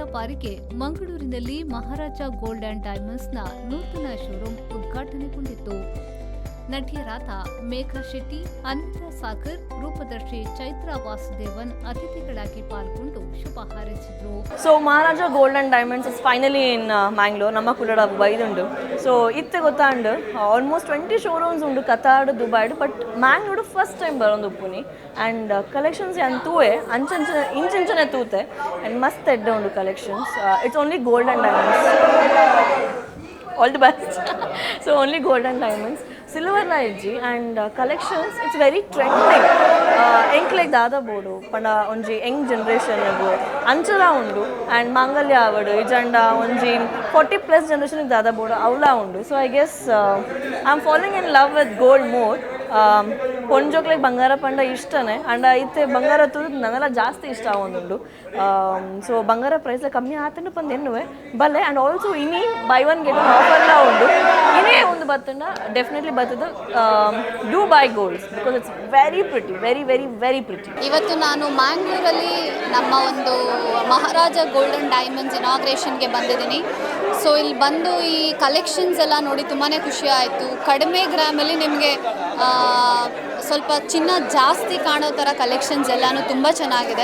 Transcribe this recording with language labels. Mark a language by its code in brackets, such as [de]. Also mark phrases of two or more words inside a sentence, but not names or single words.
[kn] ಬಾರಿಗೆ ಮಂಗಳೂರಿನಲ್ಲಿ ಮಹಾರಾಜ ಗೋಲ್ಡ್ ಅಂಡ್ ಡೈಮಂಡ್ಸ್ನ ನೂತನ ಶೋರೂಮ್ ಉದ್ಘಾಟನೆಗೊಂಡಿತ್ತು. ನಟಿಯರಾದ ಮೇಘಾ ಶೆಟ್ಟಿ, ಅನಿತಾ ಸಾಗರ್, ರೂಪದರ್ಶಿ ಚೈತ್ರ ವಾಸುದೇವನ್ ಅತಿಥಿಗಳಾಗಿ ಪಾಲ್ಗೊಂಡು ಶುಭ ಹಾರೈಸಿದರು. [en] so Maharaja Gold and Diamonds is finally in Mangalore. [tcy] ನಮ್ಮ ಕುಲ್ಲಡ ಬೈದುಂಡು. ಸೊ ಇತ್ತೆ ಗೊತ್ತಾಂಡು [en] almost 20 showrooms [tcy] ಉಂಡು ಕತಾಡ್ ದುಬೈಡ್. ಬಟ್ ಮ್ಯಾಂಗ್ಳೂರು [en] first time [tcy] ಬರೋದು ಉಪ್ಪುನಿ. ಆ್ಯಂಡ್ ಕಲೆಕ್ಷನ್ಸ್ ಅಂತೂವೆ ಇಂಚಂಚನೆ ತೂತೆ ಆ್ಯಂಡ್ ಮಸ್ತ್ ಎಡ್ಡೆ ಉಂಡು ಕಲೆಕ್ಷನ್ಸ್. [en] it's only gold and diamonds. All the best. so only gold and diamonds silver [tcy] ನ ಇಜ್ಜಿ [en] and collections it's very trending. [tcy] ಎಂಕ್ಲೆಗ್ ದಾದ ಬೋಡು ಪಂಡ ಒಂಜಿ [en] young generation [tcy] ಅಂಚಲ ಉಂಡು ಆ್ಯಂಡ್ ಮಾಂಗಲ್ಯ ಆವಡು ಇಜಂಡ ಒಂಜಿ 40+ ಜನರೇಷನ್ಗೆ ದಾದ ಬೋಡು ಅವಲ ಉಂಡು. [en] so I guess I am falling in love with gold more. [tcy] ಪೊಂಜೋಕ್ಲೆಗ್ ಬಂಗಾರ ಪಂಡ ಇಷ್ಟನೇ ಆ್ಯಂಡ್ ಇತ್ತೆ ಬಂಗಾರ ತುದು ನನಗೆಲ್ಲ ಜಾಸ್ತಿ ಇಷ್ಟ ಆಗೊಂದುಂಡು. ಸೊ ಬಂಗಾರ ಪ್ರೈಸ್ಲ ಕಮ್ಮಿ ಆತಂಡು ಪಂದು ಎನ್ನುವೆ ಬಲ್ಲೆ. [en] and also ಇನಿ buy one get one offerla [tcy] ಉಂಡು. ಇನೇ ಒಂದು ಬತ್ತಂಡ ಡೆಫಿನೆಟ್ಲಿ ಬರ್ತದೆ [en] do buy golds because it's very pretty, very very very pretty. [kn] ಇವತ್ತು ನಾನು ಮ್ಯಾಂಗ್ಳೂರಲ್ಲಿ ನಮ್ಮ ಒಂದು ಮಹಾರಾಜ ಗೋಲ್ಡ್ ಅಂಡ್ ಡೈಮಂಡ್ಸ್ ಇನಾಗ್ರೇಷನ್ಗೆ ಬಂದಿದ್ದೀನಿ. ಸೊ ಇಲ್ಲಿ ಬಂದು ಈ ಕಲೆಕ್ಷನ್ಸ್ ಎಲ್ಲ ನೋಡಿ ತುಂಬಾ ಖುಷಿ ಆಯಿತು. ಕಡಿಮೆ ಗ್ರಾಮಲ್ಲಿ ನಿಮಗೆ ಸ್ವಲ್ಪ ಚಿನ್ನ ಜಾಸ್ತಿ ಕಾಣೋ ಥರ ಕಲೆಕ್ಷನ್ಸ್ ಎಲ್ಲನೂ ತುಂಬ ಚೆನ್ನಾಗಿದೆ.